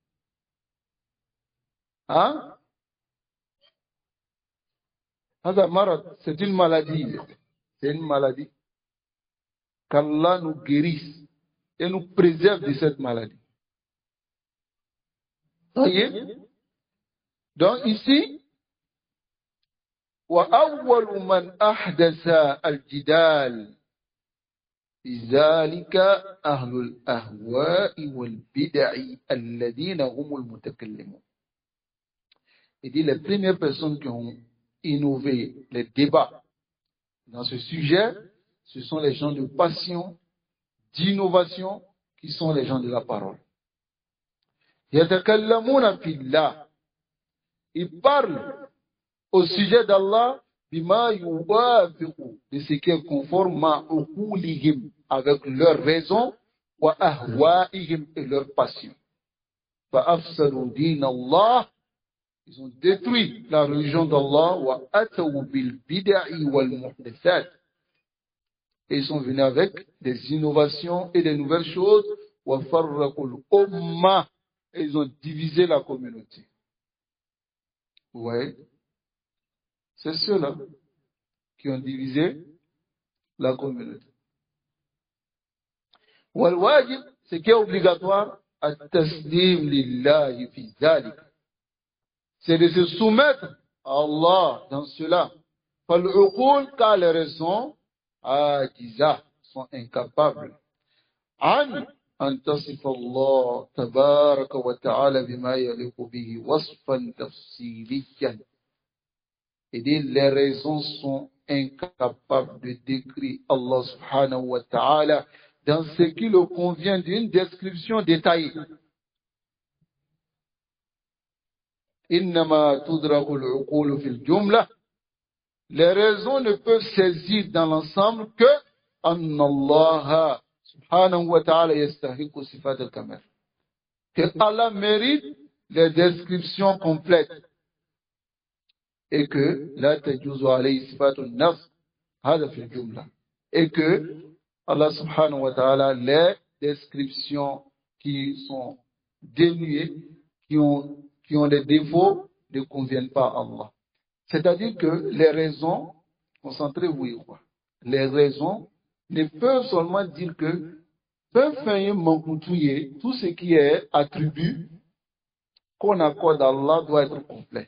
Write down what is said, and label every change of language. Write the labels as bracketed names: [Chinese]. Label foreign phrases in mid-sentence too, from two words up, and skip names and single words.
[French] Hein? C'est une maladie. C'est une maladie. Qu'Allah nous guérisse et nous préserve de cette maladie. Voyez? Donc ici, [Arabic] وأول من أحدث الجدال لذلك أهل الأهواء والبدع الذين هم المتكلمون. [French] Il dit les premières personnes qui ont innové les débats dans ce sujet, ce sont les gens de passion, d'innovation, qui sont les gens de la parole. [Arabic] يتكلمون في الله. [French] Ils parlent au sujet d'Allah, [Arabic] بما يوافق, [French] de ce qui est conforme [Arabic] مع عقولهم, [French] avec leur raison, [Arabic] وأهوائهم, [French] et leur passion. [Arabic] فأفسدوا دين الله, [French] ils ont détruit la religion d'Allah, [Arabic] وأتوا بالبدع والمحدثات, [French] et ils sont venus avec des innovations et des nouvelles choses, [Arabic] وفرقوا الأمة, [French] et ils ont divisé la communauté. Ouais. C'est ceux-là qui ont divisé la communauté. [Arabic] والواجب, [French] ce qui est obligatoire, [Arabic] التسليم لله في ذلك, [French] c'est de se soumettre à Allah dans cela. [Arabic] فالعقول, [French] car les raisons ajiza, sont incapables. [Arabic] أن تصف الله تبارك وتعالى بما يليق به وصفا تفصيليا. [French] Et les raisons sont incapables de décrire Allah [Arabic] سبحانه وتعالى [French] dans ce qui le convient d'une description détaillée. [Arabic] إنما تدرك العقول في الجملة. [French] Les raisons ne peuvent saisir dans l'ensemble que [Arabic] أن الله سبحانه وتعالى يستحق صفات الكمال. [French] Que Allah mérite les descriptions complètes. Et que [Arabic] لا تجوز عليه صفات النقص هذا في الجملة, [French] et que Allah [Arabic] سبحانه وتعالى, [French] les descriptions qui sont dénuées, qui ont des défauts, ne conviennent pas à Allah. C'est-à-dire que les raisons, concentrez-vous, les raisons ne peuvent seulement dire que peuvent faire manquer tout ce qui est attribut qu'on accorde à Allah doit être complet.